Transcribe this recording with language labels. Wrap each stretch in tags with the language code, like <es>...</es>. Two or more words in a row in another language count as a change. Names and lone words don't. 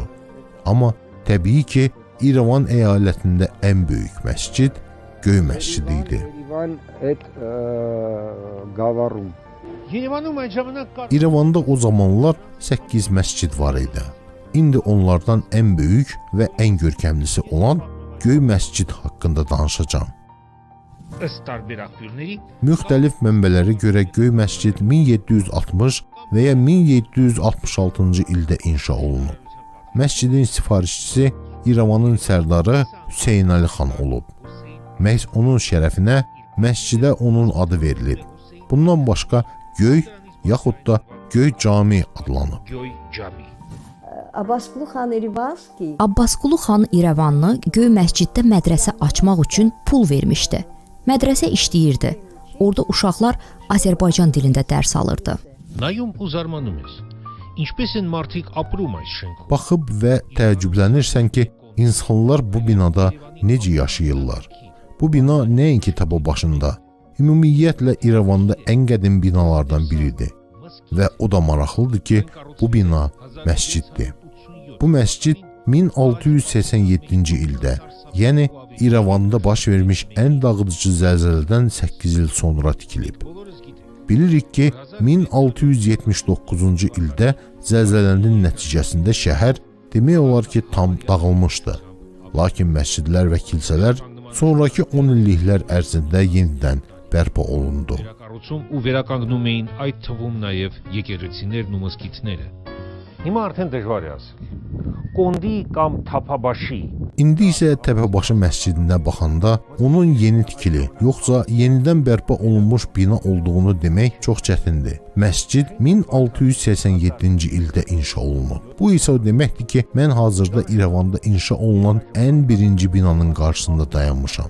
<az>Amma təbii ki, İrəvan əyalətində ən böyük məscid Göy məscidi idi. İrəvanda o zamanlar 8 məscid var idi. İndi onlardan ən böyük və ən görkəmlisi olan Göy məscid haqqında danışacağam.</az> <hy>Ըստ տարբերակությունների</hy> <az>Müxtəlif mənbələrə görə Göy məscid 1760 və ya 1766-cı ildə inşa olunub. Məscidin sifarişçisi İrəvanın sərdarı Hüseyn Əli xan olub. Məhz onun şərəfinə məscidə onun adı verilib. Bundan başqa Göy yaxud da Göy Cami adlanıb. Göy Cami. Abbasqulu xan Erivanski Abbasqulu xan İrəvanlı Göy məsciddə mədrəsə açmaq üçün pul vermişdi. Mədrəsə işləyirdi. Orada uşaqlar Azərbaycan dilində dərs alırdı.</az> <hy>Նայում ու զարմանում ես։ Ինչպես են մարդիկ ապրում այս շենքում։</hy> <az>Baxıb və təəccüblənirsən ki, insanlar bu binada necə yaşayırlar. Bu bina nəinki Təpəbaşında, ümumiyyətlə İrəvanda ən qədim binalardan biridir. Və o da maraqlıdır ki, bu bina məsciddir. Bu məscid 1687-ci ildə, yəni İrəvanda baş vermiş ən dağıdıcı zəlzələdən 8 il sonra tikilib. Bilirik ki, 1679-cu ildə zəlzələnin nəticəsində şəhər demək olar ki, tam dağılmışdı. Lakin məscidlər və kilsələr sonraki 10 illiklər ərzində yenidən bərpa olundu.</az> <hy>Վերակառուցում ու վերականգնում էին այդ թվում նաև եկեղեցիներն ու մզկիթները։ Հիմա արդեն դժվար է ասել։ Կոնդի կամ Թափաբաշի</hy> <az>İndi isə Təpəbaşı məscidinə baxanda onun yeni tikili, yoxsa yenidən bərpa olunmuş bina olduğunu demək çox çətindir. Məscid 1687-ci ildə inşa olunub. Bu isə o deməkdir ki, mən hazırda İrəvanda inşa olunan ən birinci binanın qarşısında dayanmışam.</az>